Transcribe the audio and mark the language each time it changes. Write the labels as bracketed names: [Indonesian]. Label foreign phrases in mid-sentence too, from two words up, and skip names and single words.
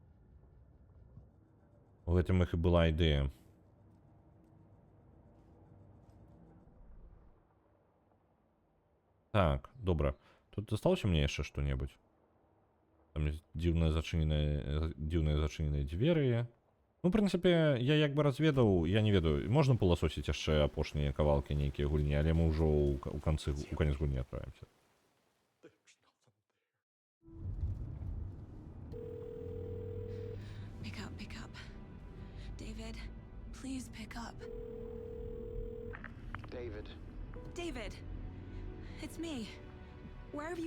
[Belarusian] У гэтым іх і была ідэя. Так, добра. Тут засталося мне яшчэ што-небудзь? Там есть дзіўныя зачыненыя дзверы. Ну, в прынцыпе, я як бы разведаў, я не ведаю, можна пыласосіць яшчэ апошнія кавалкі нейкія гульні, але мы ўжо ў канец гульні адправімся. [English] Pick up. David, please pick up. David, David! It's me. Where have you...